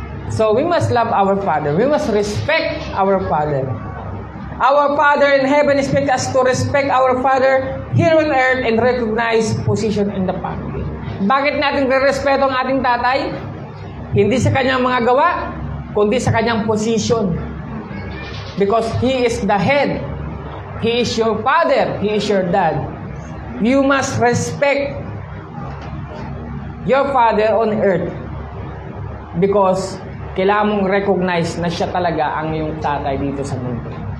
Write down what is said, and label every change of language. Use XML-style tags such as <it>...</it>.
<en>So, we must love our Father. We must respect our Father. Our Father in heaven expects us to respect our Father here on earth and recognize position in the family.</en> <tl>Bakit natin re-respeto ang ating tatay? Hindi sa kanyang mga gawa, kundi sa kanyang position.</tl> <en>Because He is the head. He is your father. He is your dad. You must respect your father on earth.</en> <tl>Because kailangan mong recognize na siya talaga ang iyong tatay dito sa mundo.</tl>